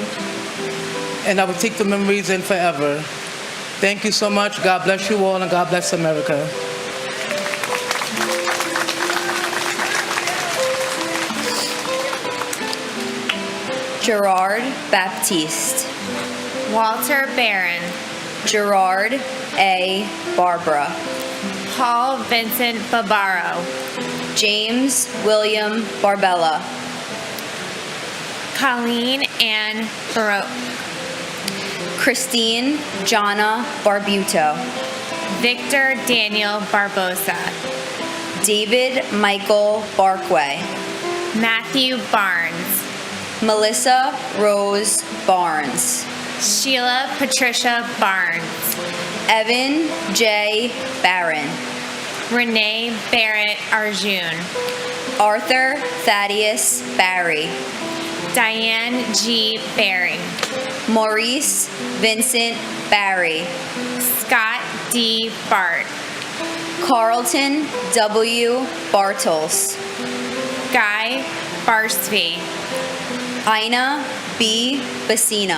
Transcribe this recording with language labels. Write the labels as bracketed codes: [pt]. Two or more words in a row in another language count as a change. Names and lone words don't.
[en] And I will take the memories in forever. Thank you so much. God bless you all, and God bless America. Gerard Baptiste, Walter Barron, Gerard A. Barbara, Paul Vincent Barbaro, James William Barbella, Colleen Ann Baroque, Christine Jana Barbuto, Victor Daniel Barbosa, David Michael Barkway, Matthew Barnes, Melissa Rose Barnes, Sheila Patricia Barnes, Evan J. Barron, Renee Barrett Arjun, Arthur Thaddeus Barry, Diane G. Barry, Maurice Vincent Barry, Scott D. Bart, Carlton W. Bartels, Guy Barsby, Ina B. Bassina,